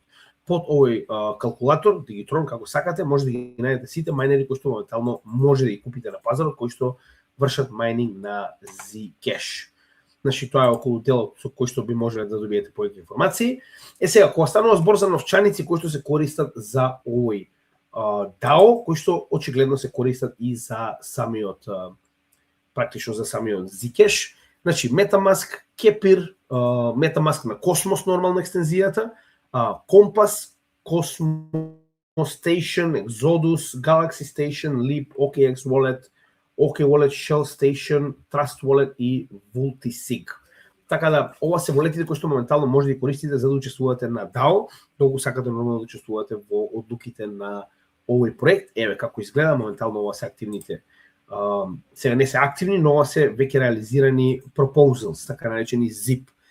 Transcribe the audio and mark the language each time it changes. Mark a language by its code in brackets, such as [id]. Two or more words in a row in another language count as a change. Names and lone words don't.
[mk] Под овој калкулатор, Digitron, како сакате, може да ги најдете сите мајнери кои што моментално може да ги купите на пазарот, кои што вршат мајнинг на Zcash. Значи тоа е околу делот со кој што би можеле да добиете повеќе информации. Сега, кога станува збор за новчаници кои што се користат за овој DAO, кои што очигледно се користат и за самиот практично за самиот Zcash, значи MetaMask, Kepir, MetaMask на Cosmos нормално екстензијата, Compass, Cosmos Station, Exodus, Galaxy Station, Leap, OKX Wallet, OK Wallet, Shell Station, Trust Wallet и Multisig. Така да, ова се волетите кои што моментално може да ги користите за да учествувате на DAO, доколку сакате нормално да учествувате во одлуките на овој проект. Еве како изгледа, моментално ова се активните. Сега не се активни, но ова се веќе реализирани proposals, така наречени ZIP.